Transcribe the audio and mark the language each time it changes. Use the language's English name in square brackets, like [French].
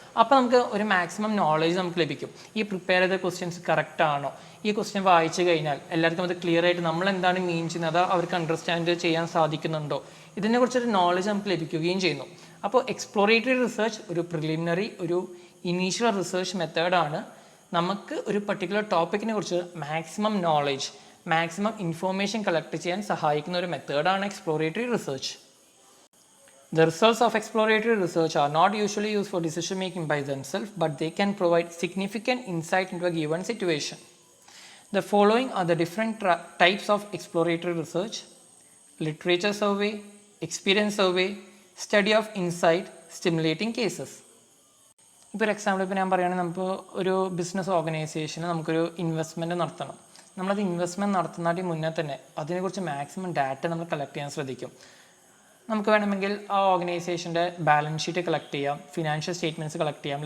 [Malayalam] അപ്പോൾ നമുക്ക് ഒരു മാക്സിമം നോളേജ് നമുക്ക് ലഭിക്കും. ഈ പ്രിപ്പയർ ചെയ്ത ക്വസ്റ്റ്യൻസ് കറക്റ്റ് ആണോ, ഈ ക്വസ്റ്റ്യൻ വായിച്ചു കഴിഞ്ഞാൽ എല്ലാവർക്കും അത് ക്ലിയർ ആയിട്ട് നമ്മൾ എന്താണ് മീൻ ചെയ്യുന്നത്, അത് അവർക്ക് അണ്ടർസ്റ്റാൻഡ് ചെയ്യാൻ സാധിക്കുന്നുണ്ടോ, ഇതിനെക്കുറിച്ചൊരു നോളേജ് നമുക്ക് ലഭിക്കുകയും ചെയ്യുന്നു. അപ്പോൾ എക്സ്പ്ലോറേറ്ററി റിസർച്ച് ഒരു പ്രിലിമിനറി, ഒരു ഇനീഷ്യൽ റിസർച്ച് മെത്തേഡാണ്. നമുക്ക് ഒരു പർട്ടിക്കുലർ ടോപ്പിക്കിനെ കുറിച്ച് maximum knowledge, maximum information collect ചെയ്യാൻ സഹായിക്കുന്ന ഒരു മെത്തേഡാണ് exploratory research. [English] The results of exploratory research are not usually used for decision making by themselves, but they can provide significant insight into a given situation. The following are the different types of exploratory research: literature survey, experience survey, study of insight, stimulating cases. [Malayalam] ഇപ്പോൾ ഒരു example ഇപ്പോൾ ഞാൻ പറയുകയാണെങ്കിൽ, നമുക്ക് ഒരു business ഓർഗനൈസേഷന് നമുക്കൊരു investment നടത്തണം. നമ്മളത് ഇൻവെസ്റ്റ്മെൻറ്റ് നടത്തുന്നതിന് മുന്നേ തന്നെ അതിനെക്കുറിച്ച് മാക്സിമം ഡാറ്റ നമ്മൾ കളക്ട് ചെയ്യാൻ ശ്രദ്ധിക്കും. നമുക്ക് വേണമെങ്കിൽ ആ ഓർഗനൈസേഷൻ്റെ ബാലൻസ് ഷീറ്റ് കളക്ട് ചെയ്യാം, ഫിനാൻഷ്യൽ സ്റ്റേറ്റ്മെൻറ്റ്സ് കളക്ട് ചെയ്യാം.